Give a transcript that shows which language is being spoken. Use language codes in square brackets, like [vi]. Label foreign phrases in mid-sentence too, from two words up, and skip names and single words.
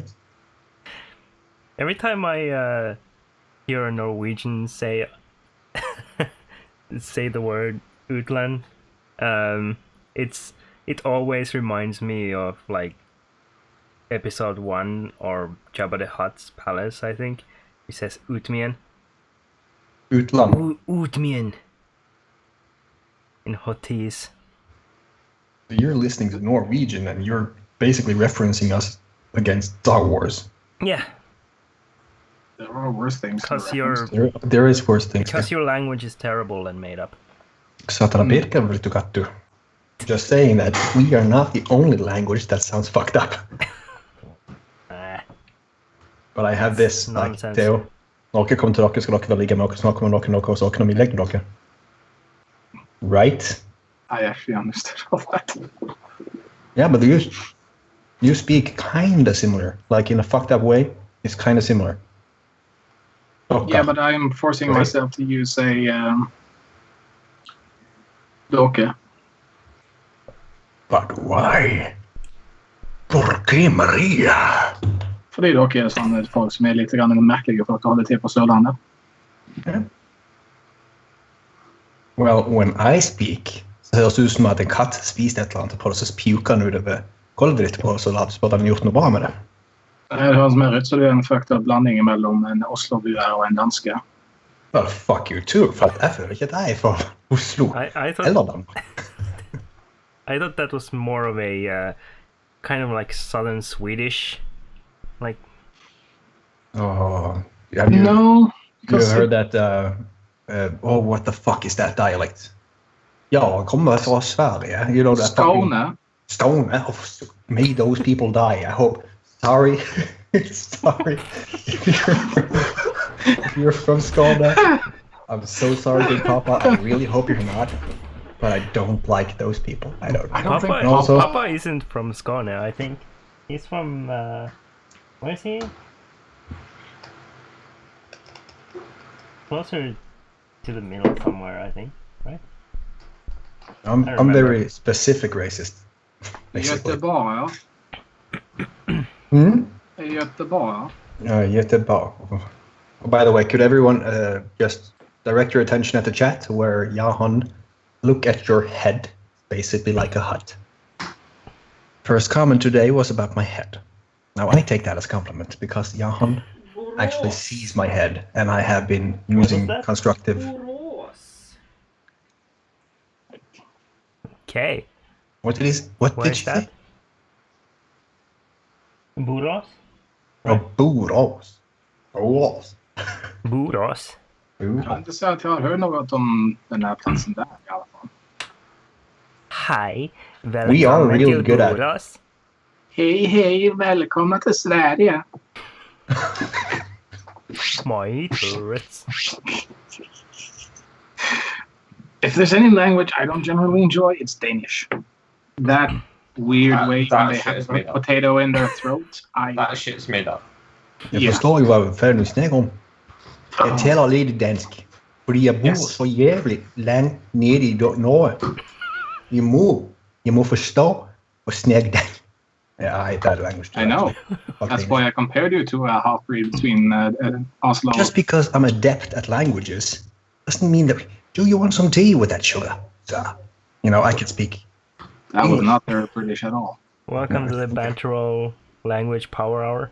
[en] Every time I hear a Norwegian say the word Utland, it always reminds me of like episode 1 or Jabba the Hutt's palace. I think he says Utmien. Utland. Utmien. In Hottis. You're listening to Norwegian and you're basically referencing us against Star Wars. Yeah, There are worse things. to because reference. There is worse things. because your language is terrible and made up. Satana Pirkka. Just saying that we are not the only language that sounds fucked up. But I have this, like, Nonsense. Theo, [no] noe kommer til dere, skal dere vel ligge med dere, snakke med dere, noe, og så kan vi legge med dere. [en] Right? I actually understood all that. Yeah, but you speak kinda similar. Like, in a fucked up way, it's kinda similar. Okay. Yeah, but I'm forcing Right. myself to use a doke. But why? [es] Por qué Maria? [no] Fordi dere er sånne folk som er litt grann merkelige for at holde til på Sørlandet. [en] Yeah. Well, when I speak, [no] så høres det ut som at en katt spiste et eller annet på det, så puker den utover gulvet ditt på, så later som at den har gjort noe bra med det. Det høres mer ut som det er en [en] fucked up [no] blanding mellom en Oslo-buer og en danske. [en] Well, fuck you too, [no] for jeg føler ikke at jeg er fra Oslo [en] I thought [no] eller Danmark. [en] I thought that was more of a kind of like southern Swedish, like. Oh, have you, No, you heard that, oh, what the fuck is that dialect? [sv] Ja, jag kommer från Sverige. [en] You know that Skåne. Stone. Oh, may those people die. I hope. Sorry. Sorry. If you're from Skåne, I'm so sorry, Big Papa. I really hope you're not. But I don't like those people. I don't. I don't think Papa, also- Papa isn't from Skåne, I think. He's from where is he? Closer to the middle somewhere, I think. Right? I'm remember. very specific racist. Basically. Göteborg, Hmm? [sv] ja. Göteborg, ja. [en] Göteborg. Oh, by the way, could everyone just direct your attention at the chat where Jahan, look at your head, basically like a hut. First comment today was about my head. Now I take that as a compliment because Jahan actually sees my head, and I have been using that? constructive. Okay. What did he? What Where did is she that? say? Buros? Oh, Borås. Borås. Buros. [sv] Jag kan inte säga att jag har hört något om den här platsen där i alla fall. [en] Hi. We are [sv] Välkommen [en] really [sv] till [en] good at- Buros. [sv] Hej, välkomna till Sverige. [en] My turrets. If there's any language I don't generally enjoy, it's Danish. That weird way that when they shit have is a made up. potato in their throat. That shit's made up. [da] Jeg Ja. forstår jo, hvad fanden du snakker om. Jeg taler lidt dansk, fordi jeg bor [en] Yes. [da] så jævligt langt nede i Norge. Jeg må forstå og snakke dansk. [en] Yeah, I hate that language too. I know. Fuck That's English. why I compared you to a half-breed between Oslo. Just because I'm adept at languages doesn't mean that. Do you want some tea with that sugar? So, you know, I can speak. That was not very British at all. Welcome to the Banteral Language Power Hour.